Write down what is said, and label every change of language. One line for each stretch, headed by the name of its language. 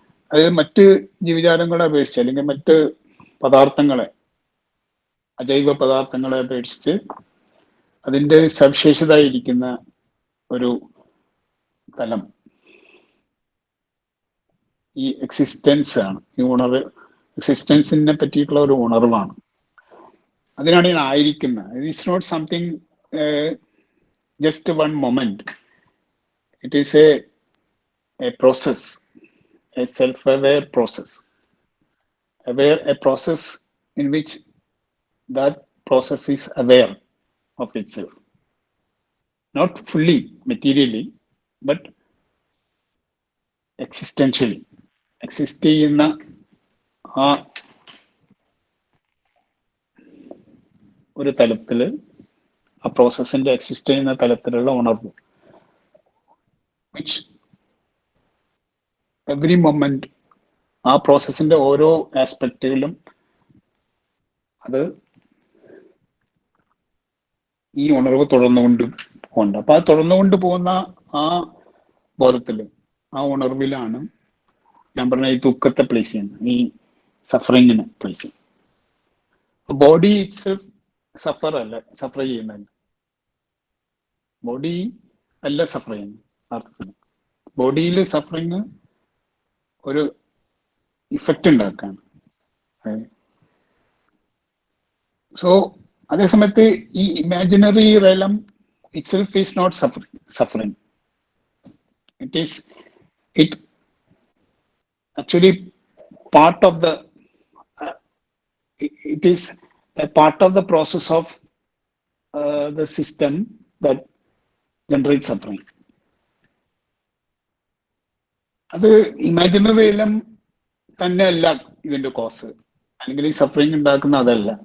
Malayalam: അതായത് മറ്റ് ജീവജാലങ്ങളെ അപേക്ഷിച്ച് അല്ലെങ്കിൽ മറ്റ് പദാർത്ഥങ്ങളെ, അജൈവ പദാർത്ഥങ്ങളെ അപേക്ഷിച്ച് അതിൻ്റെ സവിശേഷതയായിരിക്കുന്ന ഒരു തലം ഈ എക്സിസ്റ്റൻസ് ആണ്. ഈ എക്സിസ്റ്റൻസിനെ പറ്റിയിട്ടുള്ള ഒരു ഉണർവാണ്. അതിനാണ് ഞാൻ ആയിരിക്കുന്നത്.
English: It's not something just one moment. It is a process. a self-aware process, a process in which that process is aware of itself, not fully materially, but existentially.
Malayalam: Exist ചെയ്യുന്ന ആ ഒരു തലത്തില്, ആ പ്രോസസ്സിന്റെ എക്സിസ്റ്റ് ചെയ്യുന്ന തലത്തിലുള്ള ഉണർവ്,
English: which every moment
Malayalam: ആ പ്രോസസ്സിന്റെ ഓരോ ആസ്പെക്റ്റുകളിലും അത് ഈ ഉണർവ് തുടർന്നുകൊണ്ട് പോകുന്നുണ്ട്. അപ്പൊ അത് തുടർന്നുകൊണ്ട് പോകുന്ന ആ ബോധത്തില്, ആ ഉണർവിലാണ് ഞാൻ പറഞ്ഞ ഈ ദുഃഖത്തെ പ്ലേസ് ചെയ്യുന്നത്, ഈ സഫറിങ്ങിനെ പ്ലേസ് ചെയ്യുന്നത്. ബോഡി ഇറ്റ്സ് സഫർ ചെയ്യുന്നത്, ബോഡി അല്ല സഫർ ചെയ്യുന്നത് അർത്ഥത്തിന്. ബോഡിയിൽ സഫറിങ് ഒരു ഇഫക്റ്റ് ഉണ്ടാക്കാണ്.
English: so
Malayalam: അതേസമയത്ത് ഈ
English: Imaginary realm itself is not suffering. It actually part of the it is a part of the process of the system that generates suffering.
Malayalam: അത് imaginary എലം തന്നെ അല്ല ഇതിന്റെ കോസ്, അല്ലെങ്കിൽ ഈ സഫറിങ് ഉണ്ടാക്കുന്ന അതല്ല.